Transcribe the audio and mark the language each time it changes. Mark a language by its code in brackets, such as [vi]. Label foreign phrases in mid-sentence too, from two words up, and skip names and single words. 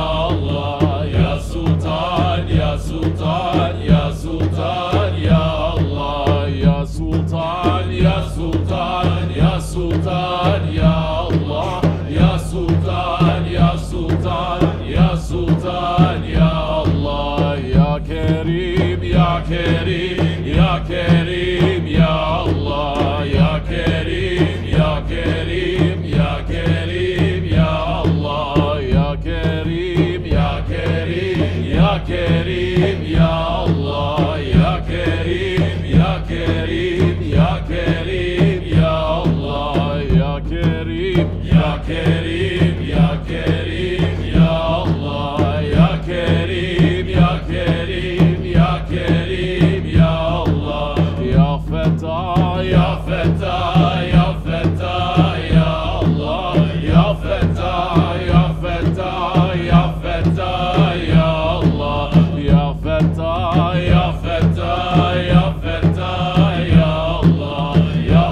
[ar] الله يا سلطان يا سلطان يا سلطان يا الله يا سلطان يا سلطان يا سلطان يا الله يا سلطان يا سلطان يا سلطان يا الله يا كريم يا كريم يا كريم يا الله يا كريم يا كريم يا كريم يا كريم يا الله، يا كريم يا كريم يا كريم يا الله، يا كريم يا كريم يا كريم يا الله، يا كريم يا كريم يا كريم يا الله, يا فتاح يا فتاح يا فتاح يا الله، يا فتاح يا فتاح يا فتاح يا الله، يا فتاح يا فتاح يا فتاح يا الله، يا